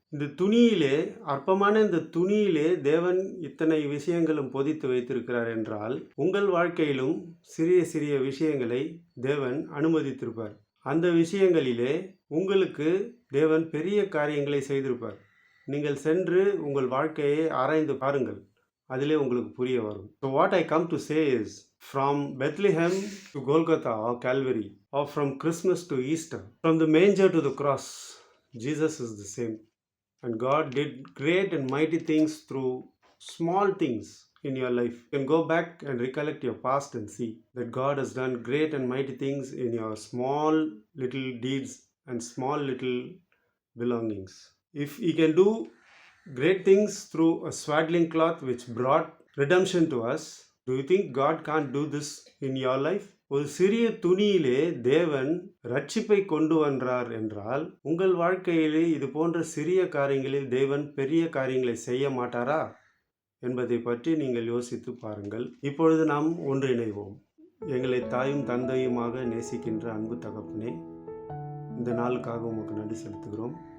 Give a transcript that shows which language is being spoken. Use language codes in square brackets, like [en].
[ta] இந்த துணியிலே, அற்பமான இந்த துணியிலே தேவன் இத்தனை விஷயங்களும் பொதித்து வைத்திருக்கிறார் என்றால், உங்கள் வாழ்க்கையிலும் சிறிய சிறிய விஷயங்களை தேவன் அனுமதித்திருப்பார். அந்த விஷயங்களிலே உங்களுக்கு தேவன் பெரிய காரியங்களை செய்திருப்பார். நீங்கள் சென்று உங்கள் வாழ்க்கையை ஆராய்ந்து பாருங்கள். அதிலே உங்களுக்கு புரிய வரும். [en] So what I come to say is, from Bethlehem to Golgotha or Calvary, or from Christmas to Easter, from the manger to the cross, Jesus is the same. And God did great and mighty things through small things in your life. You can go back and recollect your past and see that God has done great and mighty things in your small little deeds and small little belongings. If He can do great things through a swaddling cloth which brought redemption to us, do you think God can't do this in your life? [ta] ஒரு சிறிய துணியிலே தேவன் ரட்சிப்பை கொண்டு வந்தார் என்றால், உங்கள் வாழ்க்கையிலே இது போன்ற சிறிய காரியங்களில் தேவன் பெரிய காரியங்களை செய்ய மாட்டாரா என்பதை பற்றி நீங்கள் யோசித்து பாருங்கள். இப்பொழுது நாம் ஒன்றிணைவோம். எங்களை தாயும் தந்தையுமாக நேசிக்கின்ற அன்பு தகப்பனே, இந்த நாளுக்காக உமக்கு நன்றி செலுத்துகிறோம்.